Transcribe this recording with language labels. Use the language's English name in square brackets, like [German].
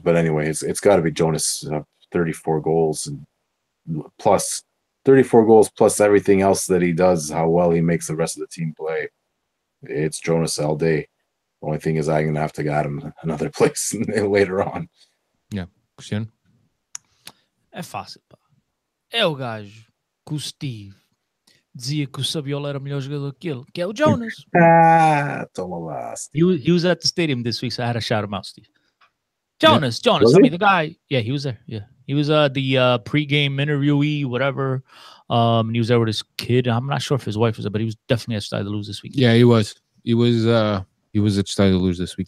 [English] But anyway, it's got to be Jonas, 34 goals and plus 34 goals plus everything else that he does, how well he makes the rest of the team play. It's Jonas all day. The only thing is I'm going to have to get him another place later on. Yeah. Cristiano? [Portuguese] É fácil, pá. É o gajo que o Steve dizia que o Saviola era o melhor jogador que ele, que é o Jonas. Toma lá, Steve. [English] He was at the stadium this week, so I had to shout him out, Steve. Jonas, I mean, the guy, yeah, he was there. Yeah. He was the pre-game interviewee, whatever. And he was there with his kid. I'm not sure if his wife was there, but he was definitely at Stade de Luz this week. Yeah, he was. He was at Stade de Luz this week.